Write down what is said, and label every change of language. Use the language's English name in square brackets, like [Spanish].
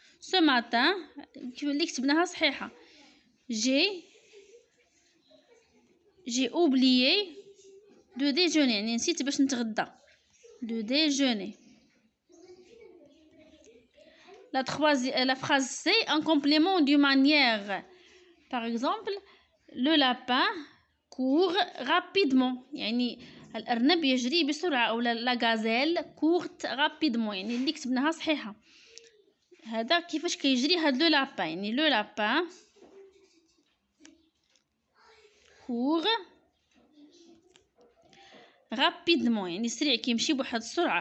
[French] ce matin [Arabic] اللي كتبناها صحيحة. [French] j'ai oublié de déjeuner [Arabic] يعني نسيت باش نتغدى. [French] de déjeuner. La phrase C, un complément d'une manière. Par exemple, le lapin court rapidement. [Arabic] يعني الأرنب يجري بسرعة، أو [French] la gazelle court rapidement. [Arabic] يعني اللي كتبناها صحيحة. هذا كيفاش كيجري هاد لو لابان. يعني لو لابان [French] court rapidement [Arabic] يعني سريع، كيمشي بواحد السرعة.